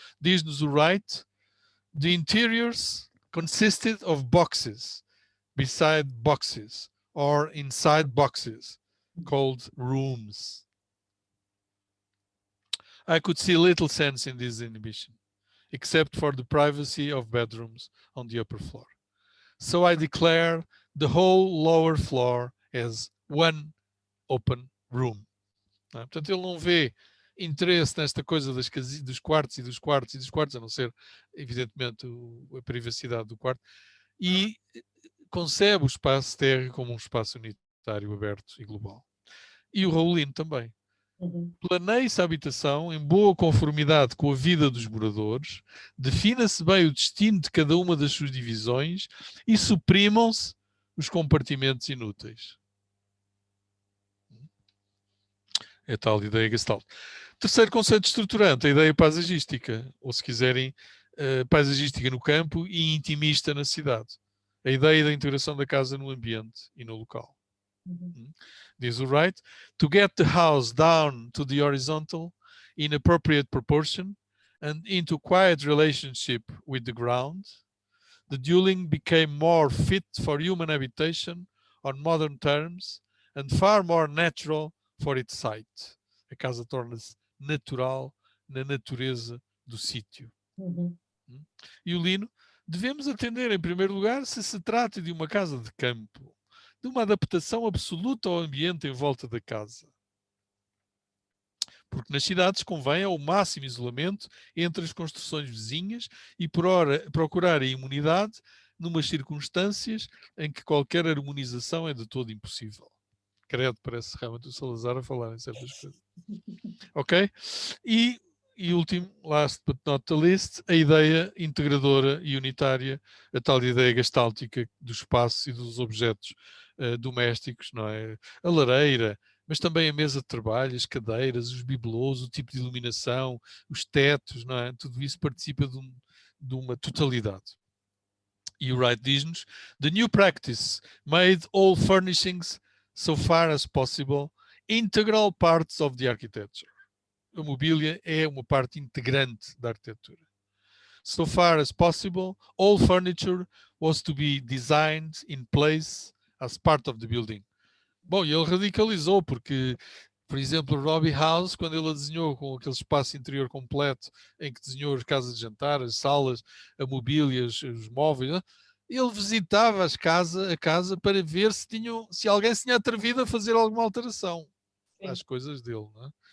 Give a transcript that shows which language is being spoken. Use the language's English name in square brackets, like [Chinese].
[Portuguese] Diz-nos o Wright, [English] the interiors consisted of boxes, beside boxes, or inside boxes, called rooms. I could see little sense in this inhibition, except for the privacy of bedrooms on the upper floor. So I declare the whole lower floor as one open room. [Portuguese] Não é? Portanto, ele não vê interesse nesta coisa dos quartos e dos quartos e dos quartos, a não ser, evidentemente, a privacidade do quarto, e concebe o espaço térreo como um espaço unitário, aberto e global. E o Raulino também. Planeie-se a habitação em boa conformidade com a vida dos moradores, defina-se bem o destino de cada uma das suas divisões e suprimam-se os compartimentos inúteis. É a tal ideia Gestalt. Terceiro conceito estruturante, a ideia paisagística, ou se quiserem, paisagística no campo e intimista na cidade. A ideia da integração da casa no ambiente e no local. Diz o Wright, [English] to get the house down to the horizontal in appropriate proportion and into quiet relationship with the ground, the dwelling became more fit for human habitation on modern terms and far more natural for its site. [Portuguese] A casa torna-se natural na natureza do sítio. E o Lino, devemos atender em primeiro lugar se se trata de uma casa de campo, de uma adaptação absoluta ao ambiente em volta da casa. Porque nas cidades convém ao máximo isolamento entre as construções vizinhas e procurar a imunidade numas circunstâncias em que qualquer harmonização é de todo impossível. Credo, parece realmente o Salazar a falar em certas coisas. Ok? E último, [English] last but not the least, [Portuguese] a ideia integradora e unitária, a tal ideia gestáltica do espaço e dos objetos domésticos, não é? A lareira, mas também a mesa de trabalho, as cadeiras, os bibelôs, o tipo de iluminação, os tetos, não é? Tudo isso participa de uma totalidade. E o Wright diz-nos, [English] the new practice made all furnishings, so far as possible, integral parts of the architecture. [Portuguese] A mobília é uma parte integrante da arquitetura. [English] So far as possible, all furniture was to be designed in place as part of the building. [Portuguese] Bom, e ele radicalizou, porque, por exemplo, Robbie House, quando ele a desenhou com aquele espaço interior completo, em que desenhou as casas de jantar, as salas, a mobília, os móveis, ele visitava a casa para ver se alguém se tinha atrevido a fazer alguma alteração às coisas dele. Não é?